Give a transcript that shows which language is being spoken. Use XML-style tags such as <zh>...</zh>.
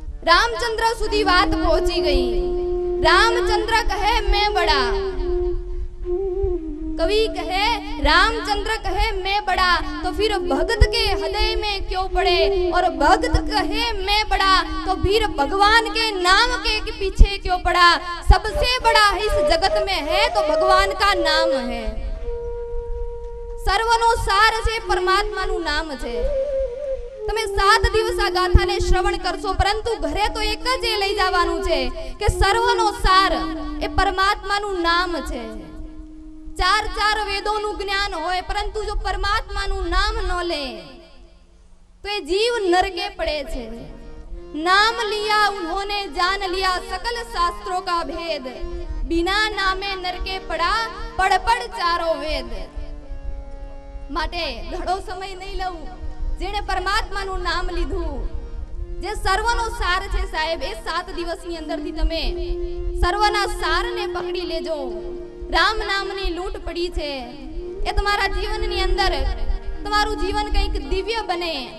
<hi>रामचंद्र सुधी बात पहुंची गई. रामचंद्र कहे मैं बड़ा, कवि कहे रामचंद्र कहे मैं बड़ा तो फिर भगत के हृदय में क्यों पड़े? और भगत कहे मैं बड़ा तो फिर भगवान के नाम के पीछे क्यों पड़ा? सबसे बड़ा इस जगत में है तो भगवान का नाम है.</hi> <gu>सर्वनो सार છે પરમાત્માનું નામ છે. તમે 7 દિવસ આ ગાથાને શ્રવણ કરશો, પરંતુ ઘરે તો એક જ લઈ જવાનું છે કે સર્વનો સાર એ પરમાત્માનું નામ છે. 4 વેદોનું જ્ઞાન હોય, પરંતુ જો પરમાત્માનું નામ ન લે તો એ જીવ નરકે પડે છે.</gu> <hi>नाम लिया उन्होंने जान लिया सकल शास्त्रों का भेद, बिना नामे नरके पड़ा पढ़ पढ़ चारों वेद.</hi> <gu>માટે ઘણો સમય નહીં લઉં. જેણે પરમાત્માનું નામ લીધું, જે સર્વનો સાર છે સાહેબ, એ 7 દિવસની અંદરથી તમે સર્વના સારને પકડી લેજો. રામ નામની લૂંટ પડી છે, એ તમારા જીવનની અંદર તમારું જીવન કંઈક દિવ્ય બને.</gu>